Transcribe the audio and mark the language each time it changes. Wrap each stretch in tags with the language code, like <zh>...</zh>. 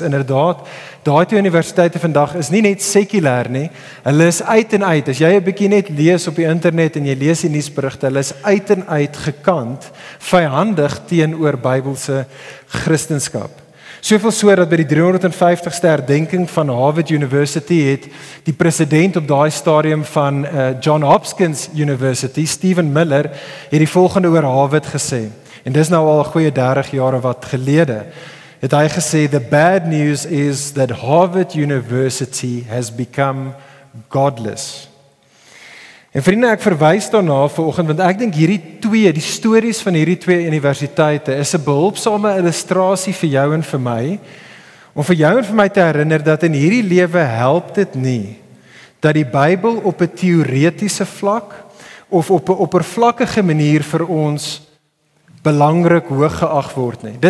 <af>Inderdaad, daai twee universiteite vandag is nie net sekulêr nie, hulle is uit en uit. As jy 'n bietjie net lees op die internet en jy lees die nuusberigte, hulle is uit en uit gekant, vyhandig teenoor Bybelse Christendom. Soveel so dat by die 350ste herdenking van Harvard University het die president op daai stadium van John Hopkins University, Stephen Miller, het die volgende oor Harvard gesê. En dis nou al 'n goeie 30 jaar wat gelede. Het hy gesê,</af> <en>the bad news is that Harvard University has become godless.</en> <af>En vriende, ek verwys daarna vanoggend, want ek dink die stories van hierdie twee universiteite is 'n behulpsame illustrasie vir jou en vir my, om vir jou en vir my te herinner dat in hierdie lewe help dit nie, dat die Bybel op 'n teoretiese vlak, of op 'n oppervlakkige manier vir ons belangrik hoog geag word nie.</af>